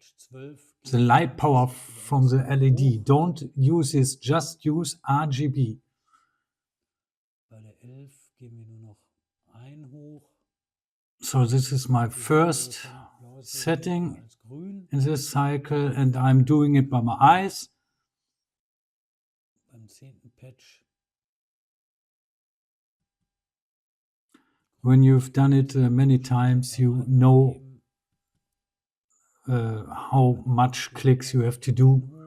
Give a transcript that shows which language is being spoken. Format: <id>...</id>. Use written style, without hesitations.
<en>The light power from the LED. Don't use this, just use RGB.</en> <de>Bei der 11 gehen wir nur noch ein hoch.</de> <en>So this is my first setting in this cycle and I'm doing it by my eyes.</en> <de>Beim 10. Patch.</de> <en>When you've done it many times, you know how much clicks you have to do.</en>